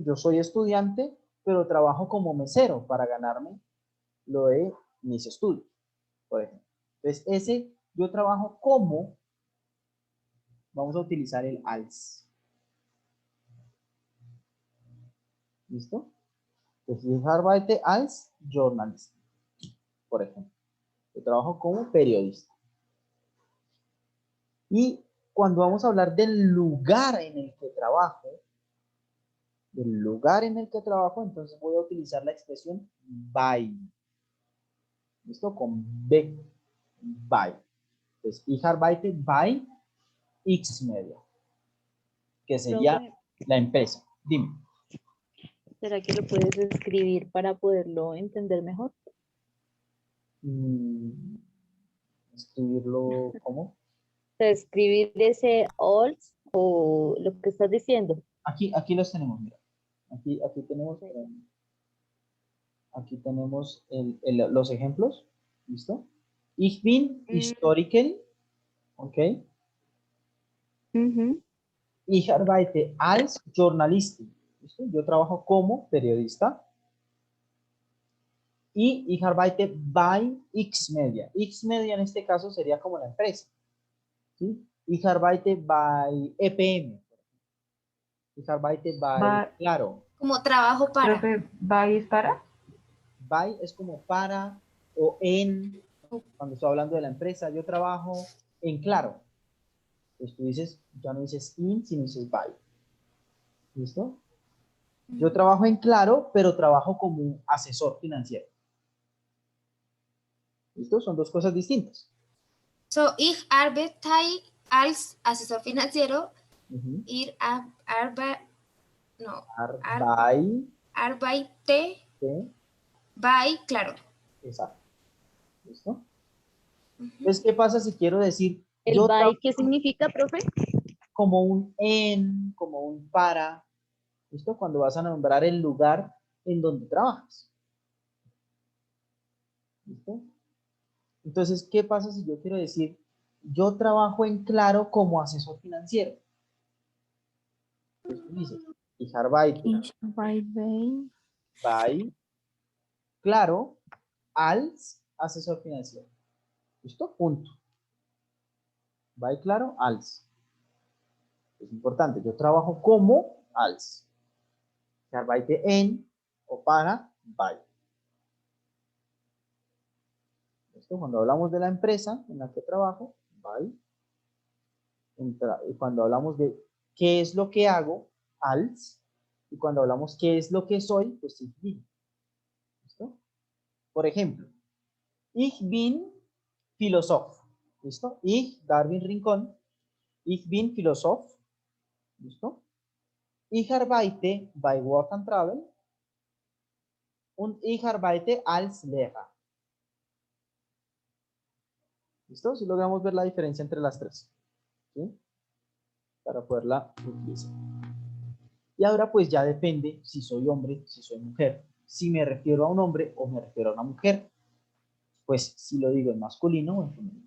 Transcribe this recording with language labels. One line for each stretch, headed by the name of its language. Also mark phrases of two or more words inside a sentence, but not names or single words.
Spanish: Yo soy estudiante, pero trabajo como mesero para ganarme lo de mis estudios, por ejemplo. Entonces, yo trabajo como, vamos a utilizar el als. ¿Listo? Entonces,
German: ich arbeite als Journalist,
Spanish: por ejemplo. Yo trabajo como periodista. Y cuando vamos a hablar del lugar en el que trabajo, entonces voy a utilizar la expresión by. ¿Listo? Con B. By. Entonces,
German: ich arbeite by X Media,
Spanish: que sería la empresa. Dime. ¿Será que lo puedes escribir para poderlo entender mejor? Escribirlo, ¿cómo? O sea, escribir ese alls o lo que estás diciendo. Aquí los tenemos, mira. Aquí tenemos los ejemplos. ¿Listo?
German: Ich bin Historiker. ¿Ok? Ich arbeite als Journalistin.
Spanish: ¿Listo? Yo trabajo como periodista.
German: Y ich arbeite bei X-Media.
Spanish: X-Media en este caso sería como la empresa. ¿Sí?
German: Ich arbeite bei EPM. Ich arbeite bei Claro.
Spanish: Como trabajo para. Profe, ¿by es para? By es como para o en. Cuando estoy hablando de la empresa, yo trabajo en Claro. Pues tú dices, ya no dices in, sino dices by. ¿Listo? Yo trabajo en Claro, pero trabajo como asesor financiero. ¿Listo? Son dos cosas distintas.
German: So, ich arbeite als
Spanish: asesor financiero.
German: Arbeite by Claro.
Spanish: Exacto. ¿Listo? Entonces, ¿qué pasa si quiero decir... ¿El by qué significa, profe? Como un en, como un para. ¿Listo? Cuando vas a nombrar el lugar en donde trabajas. ¿Listo? Entonces, ¿qué pasa si yo quiero decir, yo trabajo en Claro como asesor financiero? Entonces, tú dices, ich arbeite by Claro als asesor financiero. ¿Listo? Punto.
German: By Claro als.
Spanish: Es importante, yo trabajo como als.
German: Ich arbeite
Spanish: en o para by. Cuando hablamos de la empresa en la que trabajo, by. Y cuando hablamos de qué es lo que hago, als. Y cuando hablamos qué es lo que soy, pues
German: ich bin.
Spanish: ¿Listo? Por ejemplo,
German: ich bin Philosoph. ¿Listo? Ich, Darwin Rincón. Ich bin Philosoph. ¿Listo? Ich arbeite bei Work and Travel. Und ich arbeite als Lehrer.
Spanish: ¿Listo? Si logramos ver la diferencia entre las tres. ¿Sí? Para poderla utilizar. Y ahora pues ya depende si soy hombre, si soy mujer. Si me refiero a un hombre o me refiero a una mujer. Pues si lo digo en masculino o en femenino.